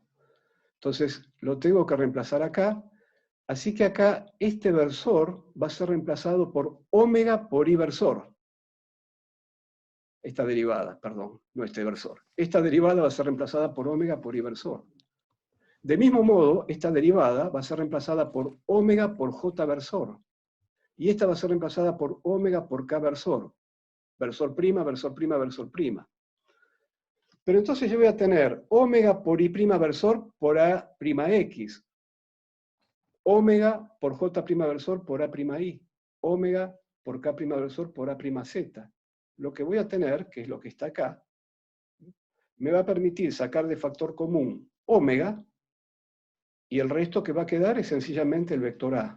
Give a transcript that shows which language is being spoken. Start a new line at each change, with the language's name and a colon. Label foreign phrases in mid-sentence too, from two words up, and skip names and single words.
Spanish: Entonces lo tengo que reemplazar acá. Así que acá este versor va a ser reemplazado por omega por I versor. Esta derivada, perdón, no este versor. Esta derivada va a ser reemplazada por omega por I versor. De mismo modo, esta derivada va a ser reemplazada por omega por J versor. Y esta va a ser reemplazada por omega por K versor. Versor prima, versor prima, versor prima. Pero entonces yo voy a tener omega por I' versor por A' X. Omega por J' versor por A'I. Omega por K' versor por A'Z. Lo que voy a tener, que es lo que está acá, me va a permitir sacar de factor común omega, y el resto que va a quedar es sencillamente el vector A.